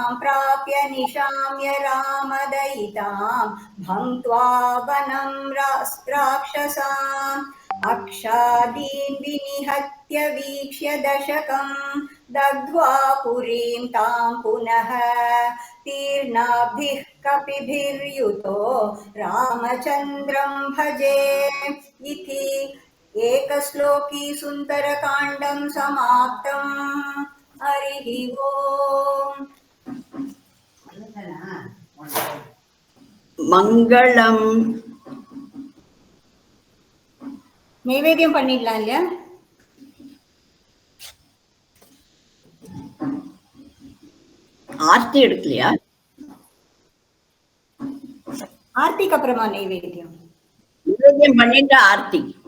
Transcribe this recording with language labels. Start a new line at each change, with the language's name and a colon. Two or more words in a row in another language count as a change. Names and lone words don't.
Sanskrit: प्राप्य निशाम्य रामदयितां भङ्क्त्वा वनं राक्षसान् अक्षादीन् विनिहत्य वीक्ष्य दशकं दग्ध्वा पुरीं तां पुनः तीर्णाभिः कपिभिर्युतो रामचन्द्रं भजे इति एकश्लोकी सुन्दरकाण्डं समाप्तम्। हरिः ओम्।
Tamil: மங்களம். நைவேத்தியம் பண்ணிடலாம் இல்லையா? ஆர்த்தி எடுக்கலையா? ஆர்த்திக்கு அப்புறமா நைவேத்தியம். நைவேத்தியம் பண்ணிட்டு ஆர்த்தி.